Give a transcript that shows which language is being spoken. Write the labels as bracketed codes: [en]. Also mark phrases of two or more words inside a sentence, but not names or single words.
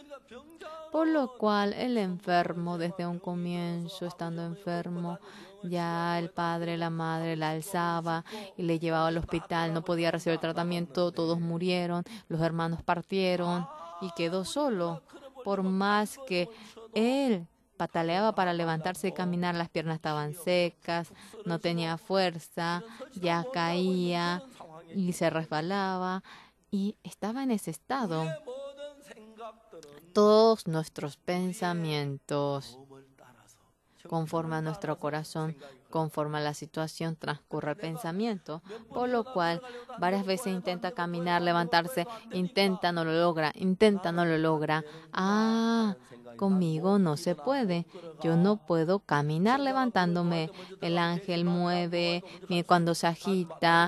[es] Por lo cual el enfermo desde un comienzo, estando enfermo, ya el padre, la madre la alzaba y le llevaba al hospital, no podía recibir el tratamiento, todos murieron, los hermanos partieron y quedó solo. Por más que él pataleaba para levantarse y caminar, las piernas estaban secas, no tenía fuerza, ya caía y se resbalaba. Y estaba en ese estado. [ko] 우리의 모든 생각들은 [es] Todos nuestros pensamientos, [ko] 마음을 따라서 [es] conforme a nuestro corazón, conforme a la situación, transcurre el pensamiento, por lo cual varias veces intenta caminar, levantarse, intenta, no lo logra, intenta, no lo logra. Ah, conmigo no se puede. Yo no puedo caminar levantándome. El ángel mueve cuando se agita.